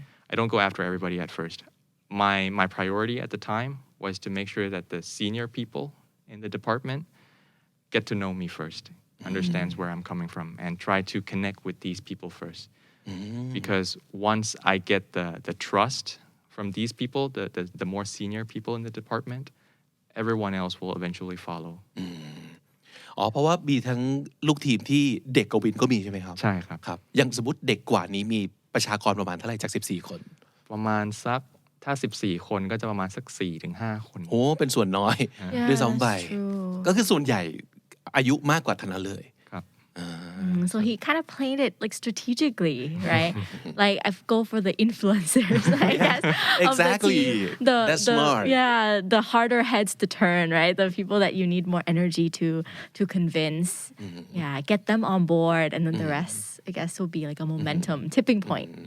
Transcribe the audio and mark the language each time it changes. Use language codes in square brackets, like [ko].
[en] I don't go after everybody at first. My priority at the time was to make sure that the senior people in the department get to know me first, understands where I'm coming from, and try to connect with these people first. Because once I get the trust from these people, the more senior people in the department, everyone else will eventually follow. [th] เพราะว่ามีทั้งลูกทีมที่เด็กกว่าวินก็มีใช่ไหมครับ ใช่ครับ ครับอย่างสมมติเด็กกว่านี้มีประชากรประมาณเท่าไหร่จาก14คน ประมาณสักถ้า14คนก็จะประมาณสัก 4-5 คน โอ้เป็นส่วนน้อยด้วยซ้ำไป [en] that's true. [th] ก็คือส่วนใหญ่อายุมากกว่าทั้งนั้นเลย ครับ [en] So he kind of played it like strategically, right? Like I go for the influencers, I guess. Exactly. Of the team. That's smart. Yeah, the harder heads to turn, right? The people that you need more energy to convince. Yeah, get them on board, and then the rest, I guess, will be like a momentum tipping point.